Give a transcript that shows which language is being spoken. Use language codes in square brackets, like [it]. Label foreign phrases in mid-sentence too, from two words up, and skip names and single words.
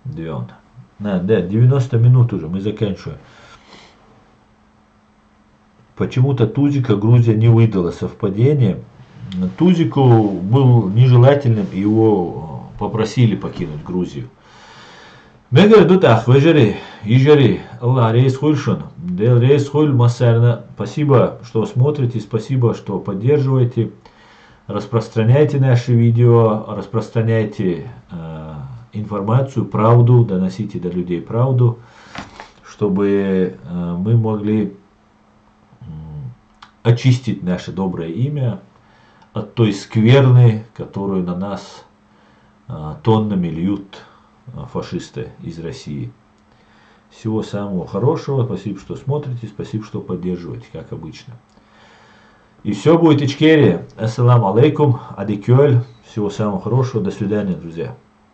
[ru] Да, 90 минут уже, мы заканчиваем. почему-то Тузика Грузия не выдала. Совпадение. Тузику был нежелательным, и его попросили покинуть Грузию. [ce] Мегер дутах, вежери, ежери, Аллах рейс хульшун, дел рейс хуль массерна. [ru] Спасибо, что смотрите, спасибо, что поддерживаете. Распространяйте наши видео, распространяйте информацию, правду, доносите до людей правду, чтобы мы могли очистить наше доброе имя от той скверны, которую на нас тоннами льют фашисты из России. Всего самого хорошего. Спасибо, что смотрите. Спасибо, что поддерживаете, как обычно. И все будет Ичкерия. [ar] السلام عليكم. Адикюэль. [ru] Всего самого хорошего. До свидания, друзья.